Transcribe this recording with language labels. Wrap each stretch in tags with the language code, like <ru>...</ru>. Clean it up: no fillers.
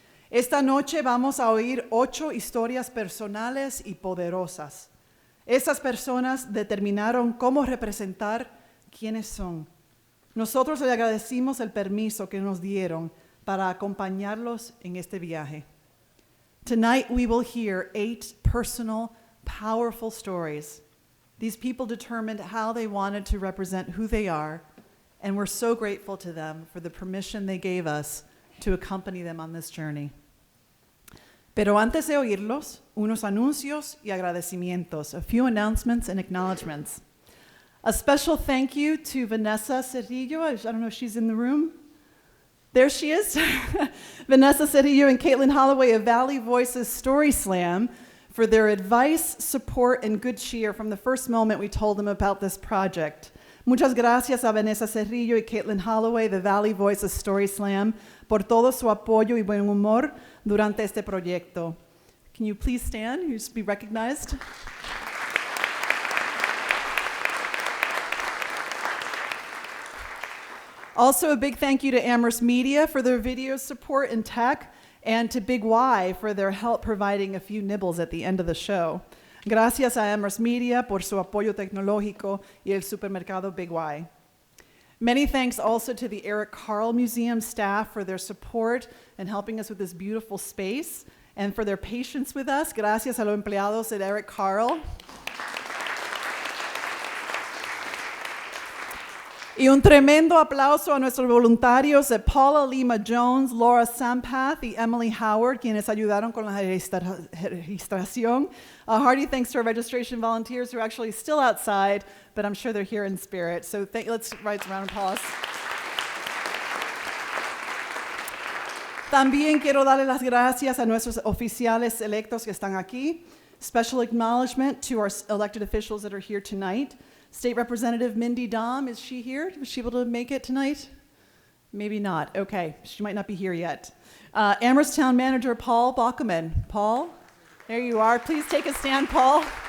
<es>Esta noche vamos a oír 8 historias personales y poderosas. Esas personas determinaron cómo representar quiénes son. Nosotros le agradecimos el permiso que nos dieron para acompañarlos en este viaje.</es> <en>Tonight we will hear 8 personal, powerful stories. These people determined how they wanted to represent who they are, and we're so grateful to them for the permission they gave us to accompany them on this journey.</en> <es>Pero antes de oírlos, unos anuncios y agradecimientos,</es> <en>a few announcements and acknowledgments. A special thank you to Vanessa Cerrillo. I don't know if she's in the room. There she is. Vanessa Cerrillo and Caitlin Holloway of Valley Voices Story Slam for their advice, support, and good cheer from the first moment we told them about this project.</en> <es>Muchas gracias a Vanessa Cerrillo y Caitlin Holloway de Valley Voices Story Slam por todo su apoyo y buen humor durante este proyecto.</es> <en>Can you please stand? You just be recognized. Also, a big thank you to Amherst Media for their video support and tech, and to Big Y for their help providing a few nibbles at the end of the show.</en> <es>Gracias a Amherst Media por su apoyo tecnológico y el supermercado Big Y.</es> <en>Many thanks also to the Eric Carle Museum staff for their support and helping us with this beautiful space, and for their patience with us.</en> <es>Gracias a los empleados de Eric Carle. Y un tremendo aplauso a nuestros voluntarios de Paula Lima Jones, Laura Sampath y Emily Howard, quienes ayudaron con la registración.</es> <en>A hearty thanks to our registration volunteers who are actually still outside, but I'm sure they're here in spirit. So let's write a round of applause.</en> <es>También quiero darle las gracias a nuestros oficiales electos que están aquí.</es> <en>Special acknowledgement to our elected officials that are here tonight. State Representative Mindy Dom, is she here? Was she able to make it tonight? Maybe not. Okay, she might not be here yet. Amherst Town Manager Paul Bockelman. Paul, there you are. Please take a stand, Paul.</en>